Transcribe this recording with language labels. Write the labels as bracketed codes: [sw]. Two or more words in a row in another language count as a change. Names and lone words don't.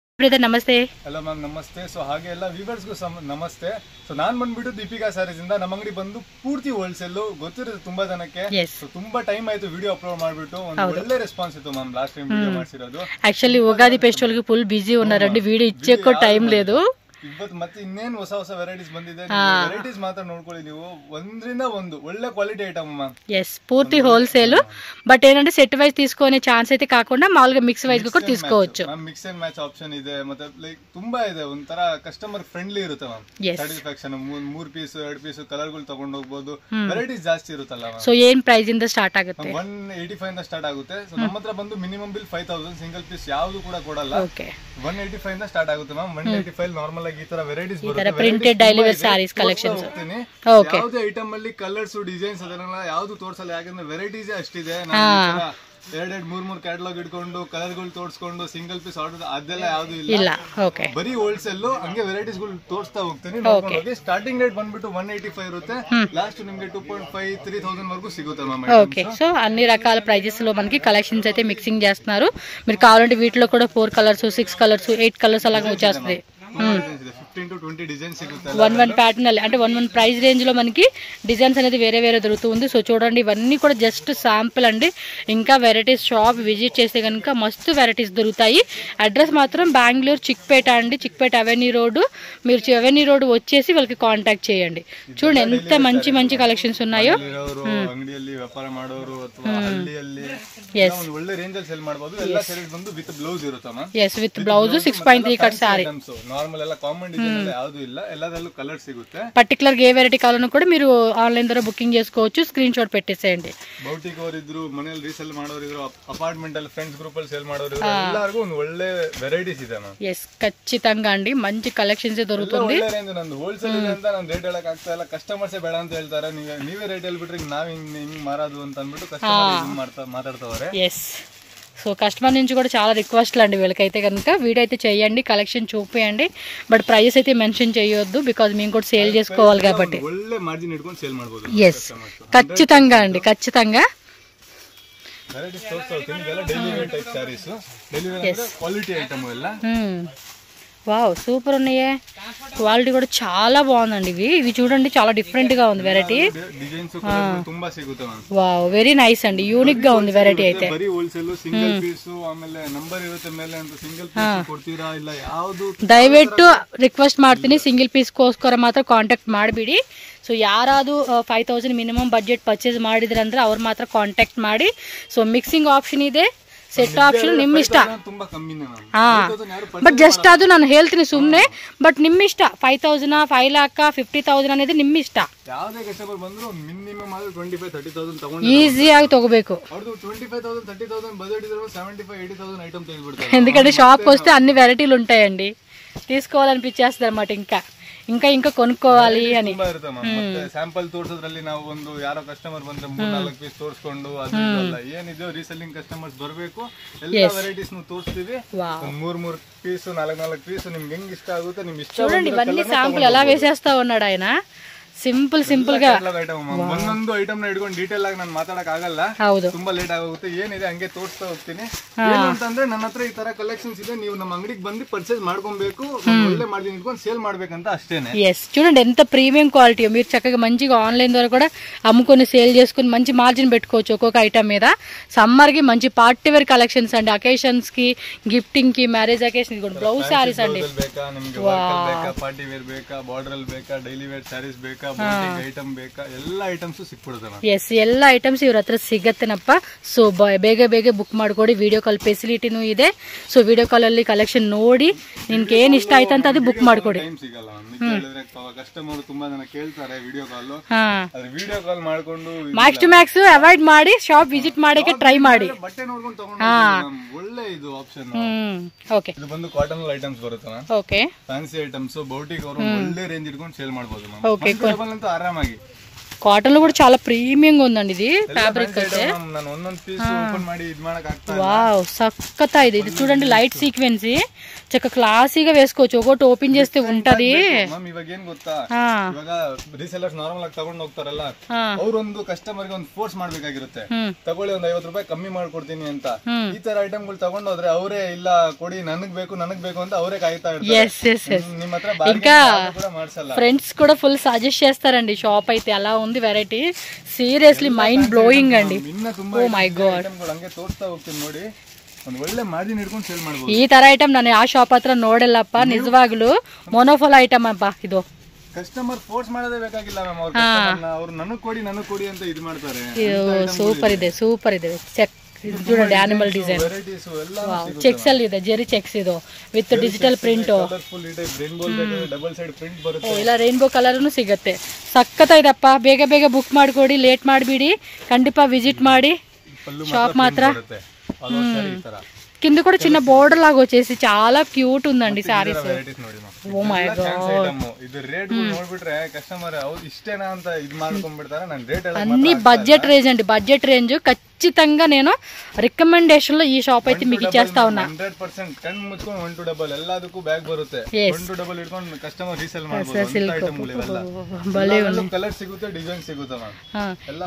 [kn] ಬ್ರದರ್ ನಮಸ್ತೆ. ಹಲೋ ಮ್ಯಾಮ್ ನಮಸ್ತೆ. ಸೊ ಹಾಗೆ ಎಲ್ಲ ವ್ಯೂವರ್ಸ್ಗೂ ನಮಸ್ತೆ. ಸೊ ನಾನ್ ಬಂದ್ಬಿಟ್ಟು ದೀಪಿಕಾ ಸ್ಯಾರೀಸ್ ಇಂದ. ನಮ್ಮ ಅಂಗಡಿ ಬಂದು ಪೂರ್ತಿ ಹೋಲ್ಸೇಲ್ ಗೊತ್ತಿರುತ್ತೆ ತುಂಬಾ ಜನಕ್ಕೆ. ಸೊ ತುಂಬಾ ಟೈಮ್ ಆಯ್ತು [en] video upload [kn] ಮಾಡ್ಬಿಟ್ಟು, ಒಂದು ಒಳ್ಳೆ ರೆಸ್ಪಾನ್ಸ್ ಇತ್ತು ಮ್ಯಾಮ್ [en] last time video [kn] ಮಾಡಿಸಿರೋದು. [te] యాక్చువల్లీ ఉగాది ఫెస్టివల్ కి [en] full busy [te] ఉన్నారండి, వీడియో ఇచ్చేకో టైం లేదు. [kn] ಇವತ್ತು ಮತ್ತೆ ಇನ್ನೇನು ಹೊಸ ಹೊಸ ವೆರೈಟೀಸ್ ಬಂದಿದೆ. ವೆರೈಟೀಸ್ ಮಾತ್ರ ನೋಡ್ಕೊಳ್ಳಿ ನೀವು, ಒಂದ್ರಿಂದ ಒಂದು ಒಳ್ಳೆ [en] quality item ma'am. [te] ఎస్ పూర్తి హోల్సేల్, బట్ ఏంటంటే [en] set wise [te] తీసుకునే ఛాన్స్ అయితే కాకుండా మామూలుగా [en] mix wise [te] కూడా తీసుకోవచ్చు. [en] mix and match option [kn] ಇದೆ, ಮತ್ತೆ ಲೈಕ್ ತುಂಬಾ ಇದೆ. ಒಂಥರ [en] customer friendly [kn] ಇರುತ್ತೆ ಮ್ಯಾಮ್. ಸ್ಯಾಟಿಸ್ಫ್ಯಾಕ್ಷನ್ 3 ಪೀಸ್ 2 ಪೀಸ್ ಕಲರ್ಗಳು ತಗೊಂಡು ಹೋಗಬಹುದು. ವೆರೈಟೀಸ್ ಜಾಸ್ತಿ ಇರುತ್ತಲ್ಲ ಮ್ಯಾಮ್. ಸೊ ಏನ್ ಪ್ರೈಸ್ ಇಂದ ಸ್ಟಾರ್ಟ್ ಆಗುತ್ತೆ? 185 ಇಂದ ಸ್ಟಾರ್ಟ್ ಆಗುತ್ತೆ. ಸೊ ನಮ್ಮ ಹತ್ರ ಬಂದು [en] minimum bill [kn] 5000, [en] single piece [kn] ಯಾವುದು ಕೂಡ ಕೊಡಲ್ಲ. 185 ಇಂದ ಸ್ಟಾರ್ಟ್ ಆಗುತ್ತೆ ಮ್ಯಾಮ್. 185 ನಾರ್ಮಲ್ ಆಗಿ ಈ ತರ ವೆರೈಟೀಸ್ ಬರುತ್ತೆ. [en] printed daily wear sarees collections. [kn] ಯಾವುದೇ ಐಟಮ್ ಅಲ್ಲಿ [en] colours designs [kn] ಅದನ್ನೆಲ್ಲ ಯಾವುದು ತೋರಿಸಲ್ಲ, ಯಾಕಂದ್ರೆ ವೆರೈಟೀಸ್ ಅಷ್ಟಿದೆ. ಎರಡೆರಡು ಮೂರ್ ಕ್ಯಾಟಲಾಗ್ ಇಟ್ಕೊಂಡು ಕಲರ್ಗಳು ತೋರಿಸ್ಕೊಂಡು [en] single piece order [kn] ಅದೆಲ್ಲ ಯಾವ್ದು ಇಲ್ಲ. ಬರೀ ಹೋಲ್ಸೇಲ್ ಹಂಗೆ ವೆರೈಟೀಸ್ ಗಳು ತೋರಿಸ್ತಾ ಹೋಗ್ತೀನಿ. [en] starting rate [kn] ಬಂದ್ಬಿಟ್ಟು 185 ಇರುತ್ತೆ, [te] లాస్ట్ నిಮಗೆ 2.5 3000 వరకు సిగుతాయి మ్యామ్. ఓకే, సో అన్ని రకాల ప్రైజెస్ లో మనకి కలెక్షన్స్ అయితే మిక్సింగ్ చేస్తున్నారు. మీరు కావాలంటే వీటిలో కూడా [en] 4 colours 6 colours 8 colours [te] అలాగా వచ్చేస్తాయి. [en] 15 to 20 designs [te] సిగుతాయి. 1 ప్యాటర్న్ అంటే [en] 1 price range [te] లో మనకి డిజైన్స్ అనేది వేరే వేరే దొరుకుతుంది. సో చూడండి, ఇవన్నీ కూడా [en] just sample [te] అండి. ఇంకా [en] varieties shop visit [te] చేస్తే కనుక మస్తు వెరైటీస్ దొరుకుతాయి. అడ్రస్ మాత్రం బెంగళూరు చిక్పేట అండి, చిక్పేట అవెన్యూ రోడ్. మీరు అవెన్యూ రోడ్ వచ్చేసి వాళ్ళకి కాంటాక్ట్ చేయండి. చూడండి ఎంత మంచి మంచి కలెక్షన్స్ ఉన్నాయో. [kn] ಅಂಗಡಿಯಲ್ಲಿ ವ್ಯಾಪಾರ ಮಾಡೋರು ಅಥವಾ ಹಳ್ಳಿಯಲ್ಲಿ ಒಳ್ಳೆ ರೇಂಜ್ ಅಲ್ಲಿ ಸೇಲ್ ಮಾಡಬಹುದು. ಎಲ್ಲ ಸೀರೀಸ್ ಬಂದು [en] with blouse [kn] ಇರುತ್ತೆ ಮ್ಯಾಮ್. [en] yes, with blouse 6.3 cut saree. [kn] ನಾರ್ಮಲ್ ಎಲ್ಲ [en] common design [kn] ಯಾವುದು ಇಲ್ಲ, ಎಲ್ಲದರಲ್ಲೂ ಕಲರ್ ಸಿಗುತ್ತೆ. [te] పర్టికులర్ ఏ వెరైటీ కావాలన్నా కూడా మీరు ఆన్లైన్ ద్వారా బుకింగ్ చేసుకోవచ్చు. [en] screen shot [te] పెట్టేసేయండి. [kn] ಬೌಟಿಕ್ ಅವರು ಇದ್ರು, ಮನೆಯಲ್ಲಿ ರೀಸೇಲ್ ಮಾಡೋರು ಇದ್ರು, ಅಪಾರ್ಟ್ಮೆಂಟ್ ಅಲ್ಲಿ [en] friends group [kn] ಅಲ್ಲಿ ಸೇಲ್ ಮಾಡೋರು ಇದ್ರು, ಎಲ್ಲರಿಗೂ ಒಂದು ಒಳ್ಳೆ ವೆರೈಟೀಸ್ ಇದೆ ಮ್ಯಾಮ್. [te] ಎಸ್, ಖచ్చితంగా అండి, మంచి కలెక్షన్స్ దొరుకుతుంది. [kn] ನಂದು ಹೋಲ್ಸೇಲ್ ಇದೆ ಅಂತ ನಾನು ರೇಟ್ ಹೇಳಕ್ ಆಗ್ತಾ ಇಲ್ಲ. ಕಸ್ಟಮರ್ಸ್ ಬೇಡ ಅಂತ ಹೇಳ್ತಾರೆ. ನೀವೇ ರೇಟ್ ಹೇಳ್ಬಿಟ್ರೆ ನಾವ್ ಹಿಂಗ್ ಮಾರೋದು ಅಂತ ಅಂದ್ಬಿಟ್ಟು ಕಸ್ಟಮರ್ ಮಾತಾಡ್ತವ್ರೆ. [te] ఎస్, సో కస్టమర్ నుంచి కూడా చాలా రిక్వెస్ట్లు అండి వీళ్ళకైతే కనుక. వీడియో అయితే చేయండి, కలెక్షన్ చూపియండి, బట్ ప్రైస్ అయితే మెన్షన్ చేయొద్దు, బికాజ్ మేము కూడా సేల్ చేసుకోవాలి కాబట్టి. [kn] ಒಳ್ಳೆ ಮಾರ್ಜಿನ್ ಇಟ್ಕೊಂಡು ಸೇಲ್ ಮಾಡಬಹುದು. [te] ఎస్, ఖచ్చితంగా అండి, ఖచ్చితంగా. [kn] ವೆರೈಟೀಸ್ ತೋರಿಸ್ತಾ ಹೋಗ್ತೀನಿ. ಇದೆಲ್ಲ [en] daily wear type sarees. daily wear [kn] ಅಂದ್ರೆ [en] quality item [kn] ಎಲ್ಲ. [te] వావ్, సూపర్ ఉన్నాయే. క్వాలిటీ కూడా చాలా బాగుందండి. ఇవి చూడండి, చాలా డిఫరెంట్ గా ఉంది వెరైటీ. [kn] డిజైన్స్ ತುಂಬಾ ಸಿಗುತ್ತೆ ಮ್ಯಾಮ್. [en] wow, very nice [te] అండి, యూనిక్ గా ఉంది వెరైటీ అయితే. [kn] ಬರೀ [en] wholesale single piece, [kn] ಆಮೇಲೆ ನಂಬರ್ ಇರುತ್ತೆ ಮೇಲೆ ಅಂತ [en] single piece [kn] ಕೊಡ್ತೀರಾ ಇಲ್ಲ ಯಾವುದು? ದಯವಿಟ್ಟು ರಿಕ್ವೆಸ್ಟ್ ಮಾಡ್ತೀನಿ, [en] single piece [kn] ಗೋಸ್ಕರ ಮಾತ್ರ ಕಾಂಟ್ಯಾಕ್ಟ್ ಮಾಡಬೇಡಿ. ಸೊ ಯಾರಾದರೂ 5000 [en] minimum budget purchase [kn] ಮಾಡಿದ್ರೆ ಅಂದ್ರೆ ಅವ್ರು ಮಾತ್ರ ಕಾಂಟ್ಯಾಕ್ಟ್ ಮಾಡಿ. ಸೊ [en] mixing option [kn] ಇದೆ, [en] set option [kn] ನಿಮ್ಮ ಇಷ್ಟ. [en] but just [kn] ಅದು ನಾನು ಹೇಳ್ತೀನಿ ಸುಮ್ಮನೆ, ಬಟ್ ನಿಮ್ಮ ಇಷ್ಟ. 5000 5 ಲಕ್ಷ 50,000 అనేది ನಿಮ್ಮ ಇಷ್ಟ. ಯಾವುದೇ ಕಸ್ಟಮರ್ ಬಂದ್ರು ಮಿನಿಮಮ್ 25,000-30,000 ತಗೊಂಡು ಈಸಿಯಾಗಿ ತಗೋಬೇಕು. ಅವ್ರದ್ದು 25,000-30,000 ಬಜೆಟ್ ಇದ್ರೆ 75,000-80,000 ಐಟಮ್ ತೆಗೆದುಬಿಡ್ತಾರೆ. [te] ఎందుకంటే షాప్కి వస్తే అన్ని వెరైటీలు ఉంటాయండి, తీసుకోవాలనిపించేస్తుంది అన్నమాట. ఇంకా ఇంకా కొనుక్కోవాలి అని [kn] ಸ್ಯಾಂಪಲ್ ತೋರ್ಸೋದ್ರಲ್ಲಿ ನಾವು ಒಂದು ಯಾರೋ ಕಸ್ಟಮರ್ ಬಂದ್ರೆ 3-4 ಪೀಸ್ ತೋರಿಸ್ಕೊಂಡು ಅದಲ್ಲ ಏನಿದೆಯೋ [en] reselling customers [kn] ಬರಬೇಕು. ಎಲ್ಲ ವೆರೈಟೀಸ್ ತೋರಿಸ್ತೀವಿ. 3 ಪೀಸ್ 4 ಪೀಸ್ ನಿಮ್ಗೆ ಹೆಂಗ್ ಇಷ್ಟ ಆಗುತ್ತೆ ನಿಮ್ ಇಷ್ಟ. [te] చూడండి, ఇవన్నీ శాంపుల్ ఎలా వేసేస్తా ఉన్నాడు ఆయన. సింపుల్ గా [kn] ಒಂದೊಂದು ಐಟಮ್ ನ ಇಟ್ಕೊಂಡು ಡೀಟೇಲ್ ಆಗಿ ನಾನು ಮಾತಾಡಕ್ ಆಗಲ್ಲ, ತುಂಬಾ ಲೇಟ್ ಆಗುತ್ತೆ. ಏನಿದೆ ಹಂಗೆ ತೋರಿಸ್ತಾ ಹೋಗ್ತೀನಿ. ಏನಂತಂದ್ರೆ ನನ್ನ ಹತ್ರ ಈ ತರ ಕಲೆಕ್ಷನ್ಸ್ ಇದೆ, ನೀವು ನಮ್ಮ ಅಂಗಡಿಗೆ ಬಂದು ಪರ್ಚೇಸ್ ಮಾಡ್ಕೊಬೇಕು, ಒಳ್ಳೆ ಮಾರ್ಜಿನ್ ಇಟ್ಕೊಂಡು సేల్ ಮಾಡ್ಬೇಕಂತ అష్టేనే. [te] ఎస్, చూడండి ఎంత [en] premium quality. [te] మీరు చక్కగా మంచిగా ఆన్లైన్ ద్వారా కూడా అమ్ముకొని సేల్ చేసుకుని మంచి మార్జిన్ పెట్టుకోవచ్చు ఒక్కొక్క ఐటమ్ మీద. సమ్మర్ కి మంచి [en] party wear collections [te] అండి, అకేషన్స్ కి, గిఫ్టింగ్ కి, [en] marriage occasion [te] కూడా [en] blouse sarees [te] అండి. [en] party wear [kn] ಬೇಕಾ, ಬಾರ್ಡರ್ ಬೇಕಾ, [en] daily wear sarees [kn] ಬೇಕಾ, ಐಟಮ್ ಬೇಕಾ, ಎಲ್ಲ ಐಟಮ್ಸ್ ಸಿಕ್ಬಿಡುತ್ತೆ. ಎಸ್, ಎಲ್ಲ ಐಟಮ್ಸ್ ಇವ್ರ ಹತ್ರ ಸಿಗತ್ತೇನಪ್ಪ. ಸೊ ಬೇಗ ಬೇಗ ಬುಕ್ ಮಾಡ್ಕೊಡಿ. [en] video call [kn] ಫೆಸಿಲಿಟಿನೂ ಇದೆ. ಸೊ [en] video call [kn] ಅಲ್ಲಿ ಕಲೆಕ್ಷನ್ ನೋಡಿ ನಿಮ್ಗೆ ಏನ್ ಇಷ್ಟ ಆಯ್ತು ಅಂತ ಅದು ಬುಕ್ ಮಾಡ್ಕೊಡಿ. ಕಸ್ಟಮರ್ ತುಂಬಾ ಜನ ಕೇಳ್ತಾರೆ [en] video call, video call [kn] ಮಾಡ್ಕೊಂಡು [en] max to max avoid [kn] ಮಾಡಿ [en] shop visit [kn] ಮಾಡಕ್ಕೆ ಟ್ರೈ ಮಾಡಿ. ಬಟ್ಟೆ ನೋಡ್ಕೊಂಡು ತಗೊಂಡು ಒಳ್ಳೆ ಇದು ಆಪ್ಷನ್. ಓಕೆ, ಇದು ಬಂದು [en] cotton items [kn] ಬರುತ್ತೆ. [en] OK, fancy items [kn] ಬೌಟಿಕ್ ಅವರು ಒಳ್ಳೆ ರೇಂಜ್ ಇಟ್ಕೊಂಡು ಸೇಲ್ ಮಾಡಬಹುದು. ಓಕೆ, ಆರಾಮಾಗಿ [te] కాటన్ లో కూడా చాలా ప్రీమియంగా ఉందండి ఇది ఫ్యాబ్రిక్ అయితే. [kn] ನಾನು ಒಂದೊಂದು ಪೀಸ್ ಓಪನ್ ಮಾಡಿ ಇದು ಮಾಡಕ ಆಗ್ತಾ ಇಲ್ಲ. [te] వావ్ సక్కతా ఇది చూడండి, [en] light sequence [te] చక్క క్లాసీగా వేసుకోవచ్చు. ఒకటి ఓపెన్ చేస్తే ఉంటది. [kn] ಇವಾಗ ಏನ್ ಗೊತ್ತಾ, ಇವಾಗ ರೀಸೆಲ್ಲರ್ಸ್ ನಾರ್ಮಲ್ ಆಗಿ ತಗೊಂಡ್ ಹೋಗ್ತಾರಲ್ಲ, ಅವ್ರೊಂದು ಕಸ್ಟಮರ್ ಗೆ ಒಂದು ಫೋರ್ಸ್ ಮಾಡ್ಬೇಕಾಗಿರುತ್ತೆ, ತಗೊಳ್ಳಿ ಒಂದ್ 50 ರೂಪಾಯಿ ಕಮ್ಮಿ ಮಾಡ್ಕೊಡ್ತೀನಿ ಅಂತ. ಈ ತರ ಐಟಮ್ಗಳು ತಗೊಂಡ್ ಹೋದ್ರೆ ಅವರೇ ಇಲ್ಲ ಕೊಡಿ ನನಗ್ ಬೇಕು ಅಂತ ಅವರೇ ಕಾಯ್ತಾ ಇರ್ತಾರೆ. ನಿಮ್ಮ ಹತ್ರ [te] ఇంకా [kn] ಕೂಡ ಮಾಡ್ಸಲ್ಲ. [te] ఫ్రెండ్స్ కూడా ఫుల్ సజెస్ట్ చేస్తారండి. షాప్ అయితే అలా ఉంది వెరైటీ, [en] seriously mind blowing [te] అండి. [en] Oh my god, [kn] ಹಂಗೆ ತೋರಿಸ್ತಾ ಹೋಗ್ತೀನಿ ನೋಡಿ, ಒಂದು ಒಳ್ಳೆ ಮಾರ್ಜಿನ್ ಹಿಡ್ಕೊಂಡು ಸೇಲ್ ಮಾಡಬಹುದು. ಈ ತರ ಐಟಮ್ ನಾನು ಆ ಶಾಪ್ ಹತ್ರ ನೋಡಿಲ್ಲಪ್ಪ, ನಿಜವಾಗ್ಲೂ ಮೊನೋಫೋಲ್ ಐಟಮ್ ಅಪ್ಪ ಇದು. [en] customer force [kn] ಮಾಡೋದೇ ಬೇಕಾಗಿಲ್ಲ ಮ್ಯಾಮ್, ಅವ್ರು ನನಗ್ ಕೊಡಿ ಅಂತ ಇದು ಮಾಡ್ತಾರೆ. ಸೂಪರ್ ಇದೆ, ಸೂಪರ್ ಇದೆ. ಚೆಕ್ చూడండి, [en] animal design checks [kn] ಅಲ್ಲಿ ಇದೆ, ಜೆರಿ ಚೆಕ್ಸ್ ಇದು [en] with digital print. [kn] ಇಲ್ಲ [en] rainbow colour [kn] ಸಿಗುತ್ತೆ. ಸಕ್ಕತ್ತಾಯ್ತಪ್ಪ. ಬೇಗ ಬೇಗ ಬುಕ್ ಮಾಡ್ಕೊಡಿ, ಲೇಟ್ ಮಾಡಬೇಡಿ, ಖಂಡಿತ ವಿಸಿಟ್ ಮಾಡಿ ಶಾಪ್ ಮಾತ್ರ. [te] కింద కూడా చిన్న బోర్డర్ లాగా వచ్చేసి చాలా క్యూట్ ఉందండి సారీస్. [en] Oh my god, [kn] ಇದು ರೇಟ್ ನೋಡ್ಬಿಟ್ರೆ ಕಸ್ಟಮರ್ ಹೌದು ಇಷ್ಟೇನಾ ಅಂತ ಇದು ಮಾಡ್ಕೊಂಡ್ಬಿಡ್ತಾರೆ. ನಾನು ರೇಟ್ [te] అన్ని [en] budget range [te] అండి, [en] budget range. [te] ఖచ్చితంగా నేను రికమెండేషన్ లో ఈ షాప్ అయితే మీకు ఇచ్చేస్తా ఉన్నా. [kn] 100% ಕಣ್ಣು ಮುಚ್ಕೊಂಡು [en] 1 to double [kn] ಎಲ್ಲದಕ್ಕೂ ಬ್ಯಾಗ್ ಬರುತ್ತೆ. [en] 1 to double [kn] ಇಟ್ಕೊಂಡು ಕಸ್ಟಮರ್ ರೀಸೇಲ್ ಮಾಡಬಹುದು. [te] భలే ఉంది, [kn] ಕಲರ್ ಸಿಗುತ್ತೆ, ಡಿಸೈನ್ ಸಿಗುತ್ತೆ ಮ್ಯಾಮ್.